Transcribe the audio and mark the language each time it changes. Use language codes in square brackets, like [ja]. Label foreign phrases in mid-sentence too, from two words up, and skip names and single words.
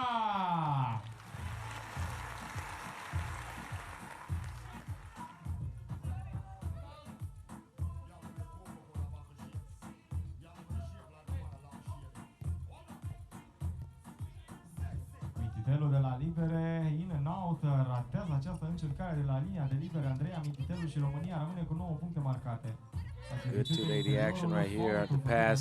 [ro] Mititelu de la libere, [en] in and out, [ro] ratează această încercare de la linia de libere. Andreea Mititelu și România rămâne cu 9 puncte marcate. [en] Good 280 action right here at the pass.